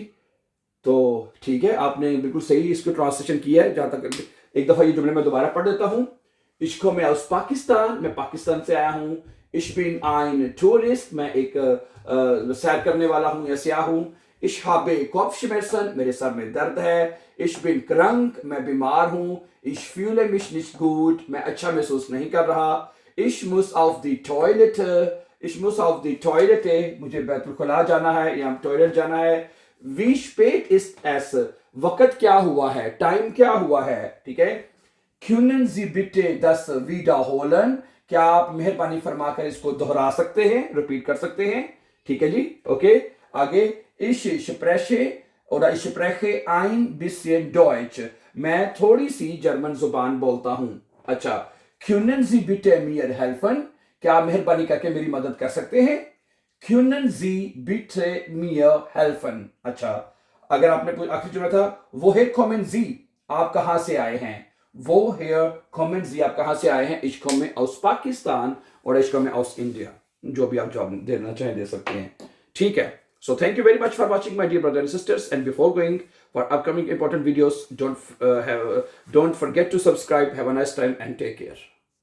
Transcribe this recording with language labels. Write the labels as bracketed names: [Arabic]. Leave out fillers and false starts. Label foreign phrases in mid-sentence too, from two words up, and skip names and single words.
[Urdu] تو ٹھیک ہے، آپ نے بالکل صحیح اس کو ٹرانسلیشن کیا ہے. جہاں تک ایک دفعہ یہ جملے میں دوبارہ پڑھ دیتا ہوں, [German] ich komme aus [Urdu] پاکستان، میں پاکستان سے آیا ہوں, [German] ich bin ein Tourist, [Urdu] میں ایک سیر کرنے والا ہوں یا سیاح ہوں, [German] ich habe Kopfschmerzen, [Urdu] میرے سر میں درد ہے, [German] ich bin krank, [Urdu] میں بیمار ہوں, [German] ich fühle mich nicht gut, [Urdu] میں اچھا محسوس نہیں کر رہا, [German] ich muss auf die Toilette, [Urdu] مجھے بیتل جانا ہے یا ٹوائلٹ جانا ہے, [German] wie spät ist es, [Urdu] وقت کیا ہوا ہے، ٹائم کیا ہوا ہے، ٹھیک ہے? [German] Können Sie bitte das wiederholen, [Urdu] کیا آپ مہربانی فرما کر اس کو دہرا سکتے ہیں، ریپیٹ کر سکتے ہیں، ٹھیک ہے جی? اوکے، آگے [German] ich spreche ein bisschen Deutsch, [Urdu] میں تھوڑی سی جرمن زبان بولتا ہوں. अच्छा, [German] Können Sie bitte mir helfen, [Urdu] کیا آپ مہربانی کر کے میری مدد کر سکتے ہیں? [German] Können Sie bitte mir helfen। [Urdu] اچھا، اگر آپ نے آخری جملہ تھا [German] woher kommen Sie, [Urdu] آپ کہاں سے آئے ہیں, [German] woher kommen Sie, [Urdu] آپ کہاں سے آئے ہیں? [German] ich komme aus [Urdu] پاکستان اور [German] ich komme aus India, [Urdu] جو بھی آپ جواب دینا چاہیں دے سکتے ہیں، ٹھیک ہے? [English] So thank you very much for watching, my dear brothers and sisters, and before going for upcoming important videos, don't forget to subscribe. Have a nice time and take care.